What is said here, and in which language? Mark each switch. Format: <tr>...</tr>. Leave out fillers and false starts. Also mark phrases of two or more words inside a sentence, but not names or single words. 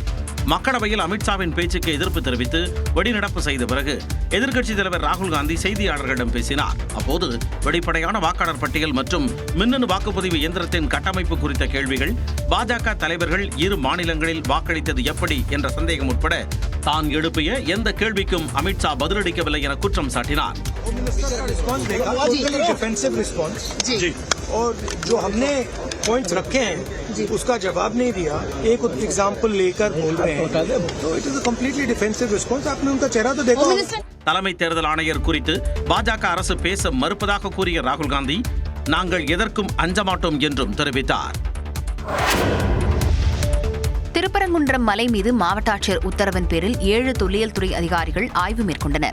<ta>மக்களவையில் அமித் ஷாவின் பேச்சுக்கு எதிர்ப்பு தெரிவித்து வெளிநடப்பு செய்த பிறகு எதிர்க்கட்சித் தலைவர் ராகுல் காந்தி செய்தியாளர்களிடம் பேசினார். அப்போது வெளிப்படையான வாக்காளர் பட்டியல் மற்றும் மின்னணு வாக்குப்பதிவு இயந்திரத்தின் கட்டமைப்பு குறித்த கேள்விகள், பாஜக தலைவர்கள் இரு மாநிலங்களில் வாக்களித்தது எப்படி என்ற சந்தேகம் உட்பட தான் எழுப்பிய எந்த கேள்விக்கும் அமித் ஷா பதிலளிக்கவில்லை என குற்றம் சாட்டினார்.</ta> <hi>और जो हमने पॉइंट्स रखे हैं उसका जवाब नहीं दिया, एक एग्जांपल लेकर बोल रहे हैं, तो</hi> <en>it is a completely defensive response.</en> <hi>आपने उनका चेहरा तो देखा.</hi> <ta>தலைமை தேர்தல் ஆணையர் குறித்து பாஜக அரசு பேச மறுப்பதாக கூறிய ராகுல் காந்தி நாங்கள் எதற்கும் அஞ்ச மாட்டோம் என்றும் தெரிவித்தார். திருப்பரங்குன்றம் மலை மீது மாவட்ட ஆட்சியர் உத்தரவின் பேரில் 7 தொல்லியல் துறை அதிகாரிகள் ஆய்வு மேற்கொண்டனர்.</ta>